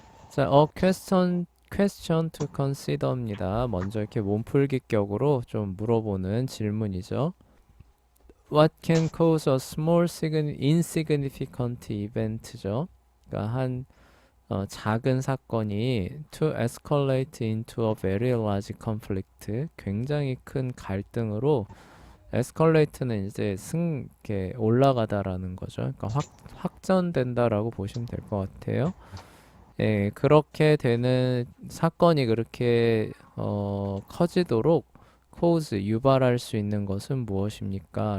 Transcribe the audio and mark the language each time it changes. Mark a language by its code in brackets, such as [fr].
[ko] 자, [en] question to consider입니다. [ko] 먼저 이렇게 몸풀기 격으로 좀 물어보는 질문이죠. [en] What can cause a small insignificant event죠. [ko] 그러니까 작은 사건이 [en] to escalate into a very large conflict. [ko] 굉장히 큰 갈등으로 escalate는 이제 이렇게 올라가다라는 거죠. 그러니까 확전된다라고 보시면 될 것 같아요. 예, 그렇게 되는 사건이 그렇게 커지도록 유발할 수 있는 것은 무엇입니까?